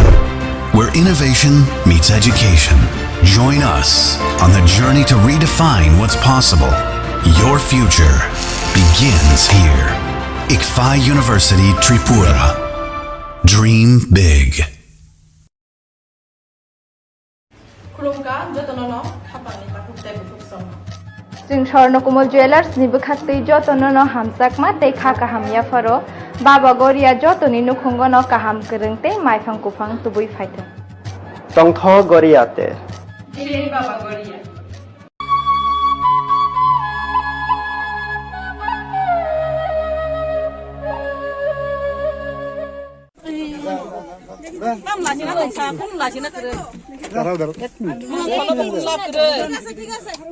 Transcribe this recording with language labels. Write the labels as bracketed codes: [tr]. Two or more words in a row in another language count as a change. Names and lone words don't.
[en] Where innovation meets education. Join us on the journey to redefine what's possible. Your future begins here. ICFA University Tripura. Dream big. [trp] Kulungka, Jotonono, Kapani, Pakuk Tebu. जों स्वर्णकुमल जुवेलार्स निबो खाक्तै जतन न हामजाकमा तै खाका हामिया फरो बाबा गरिया जतनि नुखुंग न काहाम गोरोंतै माइफां कुफां तुबुइ फाइथों तंथ गरियाते बाबा गरिया [bn] নাম লাচিনা কইছা কোন লাচিনা করে দাঁড়াও দাঁড়াও এক মিনিট ঠিক আছে